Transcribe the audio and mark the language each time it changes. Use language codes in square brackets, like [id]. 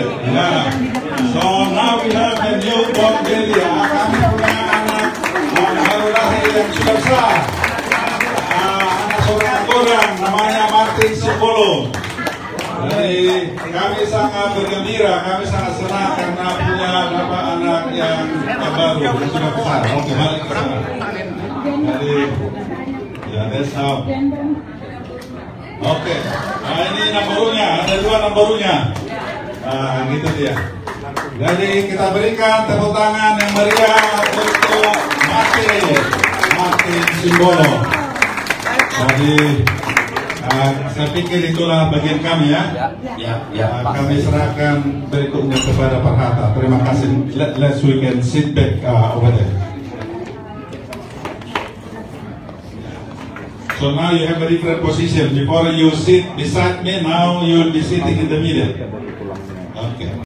[en] Yeah. So now we have a newborn baby. [id] Kami punya anak baru lahir yang sudah besar. Anak seorang orang namanya Martin Simbolon. Jadi kami sangat bergembira, kami sangat senang karena punya bapak anak yang baru, yang sudah besar. Oke, balik ke sana. Jadi, ya, [en] that's how. [id] Oke, nah ini nomornya, ada 2 nomornya. Nah, gitu dia. Jadi kita berikan tepuk tangan yang meriah untuk Martin Simbolon. Jadi saya pikir itulah bagian kami ya. Kami serahkan berikutnya kepada Pak Hatta. Terima kasih. [en] Let's we can sit back over there. So now you have a different position. Before you sit beside me, now you will be sitting in the middle. Okay.